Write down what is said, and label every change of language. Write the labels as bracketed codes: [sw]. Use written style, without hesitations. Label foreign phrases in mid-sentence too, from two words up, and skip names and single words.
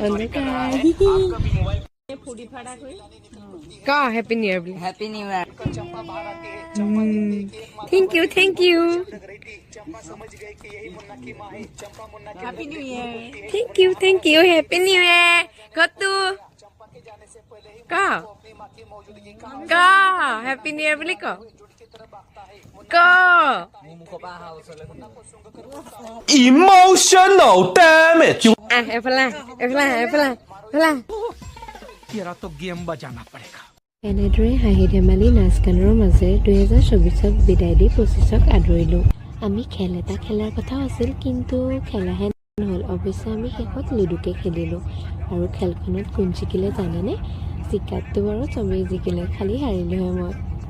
[en] Ka Happy New Year please. Happy New Year. Thank you. Happy New Year. Thank you. Happy New Year. Gotu. [as] ক ক [en] Happy New Year [as] বুলি ক ক [en] Emotional damage. [as] এফালে এফালে এফালে এফালে [hi] तेरा तो गेम बजाना पड़ेगा. [as] এনেদৰে হাঁহি ধেমালি নাচ গানৰ মাজেৰে 2024ক বিদায় দি 25ক আদৰিলোঁ আমি খেল এটা খেলাৰ কথাও আছিল কিন্তু খেলাহে নহ'ল অৱশ্যে আমি শেষত লুডুকে খেলিলোঁ আৰু খেলখনত কোন জিকিলে জানেনে জিকাতটো বাৰু চবেই জিকিলে খালি হাৰিলোহে মই